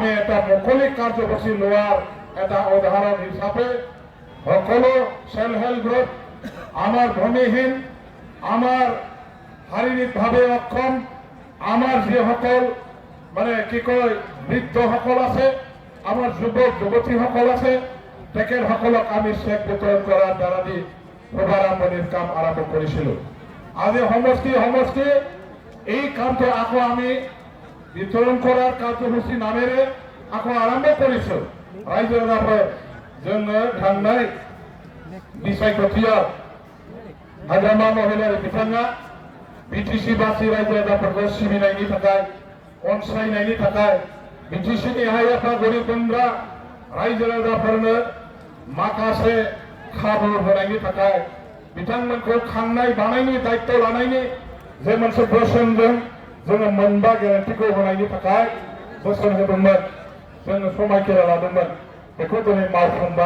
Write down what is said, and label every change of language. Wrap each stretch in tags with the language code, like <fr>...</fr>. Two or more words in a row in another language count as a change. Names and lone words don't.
<as>এটা মুকলি কাৰ্যসূচী লোৱাৰ এটা উদাহৰণ হিচাপে সকলো</as> <en>self help group,</en> <as>আমাৰ ভূমিহীন, আমাৰ শাৰীৰিকভাৱে অক্ষম, আমাৰ যিসকল মানে কি কয় বৃদ্ধসকল আছে, আমাৰ যুৱক যুৱতীসকল আছে, তেখেতসকলক আমি চেক বিতৰণ কৰাৰ দ্বাৰা দি শুভাৰম্ভণিৰ কাম আৰম্ভ কৰিছিলোঁ। আজি সমষ্টি সমষ্টি এই কামটো আকৌ আমি বিতৰণ কৰাৰ কাৰ্যসূচী নামেৰে আকৌ আৰম্ভ কৰিছোঁ। ৰাইজৰ বাবে</as> <brx>जोङो थांनाय बिसायख'थियाव हाग्रामा महिलारि बिथाङा बिटिसि बासि रायजो राजाफोरखौ सिबिनायनि थाखाय, अनसायनायनि थाखाय, बिटिसिनि हाइ आफादगिरि गुन्द्रा रायजो राजाफोरनो माखासे खाबु होनायनि थाखाय, बिथांमोनखौ खांनाय बानायनि दायित्व लानायनि जे मोनसे बोसोनजों जोङो मोनबा गेरेन्टिखौ होनायनि थाखाय बोसोन होदोंमोन, जोङो समायखिरा लादोंमोन, बेखौ दिनै मावफुंबाय।</brx>